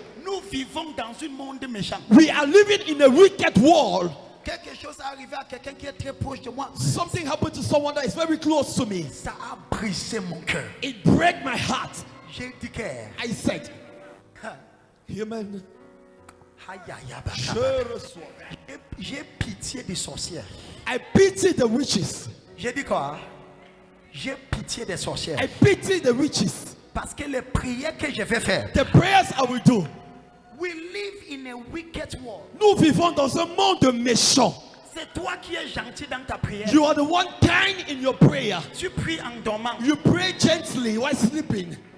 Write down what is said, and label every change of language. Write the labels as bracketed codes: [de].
[fr] nous vivons dans un monde méchant. [en] we are living in a wicked world. [fr] Quelque chose est arrivé à quelqu'un qui est très proche de moi. [en] Something happened to someone that is very close to me. [fr] Ça a brisé mon cœur. [en] It break my heart. [fr] J'ai dit que [en] I said, Amen. [fr] Je reçois. j'ai pitié des sorcières. [en] I pity the witches. [fr] J'ai dit quoi? J'ai pitié des sorcières. [en] I pity the witches. [fr] Parce que les prières que je vais faire. [en] The prayers I will do. We live in a wicked world. [fr] Nous vivons dans un monde méchant. C'est toi qui es gentil dans ta prière. [en] You are the one kind in your prayer. [fr] Tu pries en dormant. [en] You pray gently while sleeping.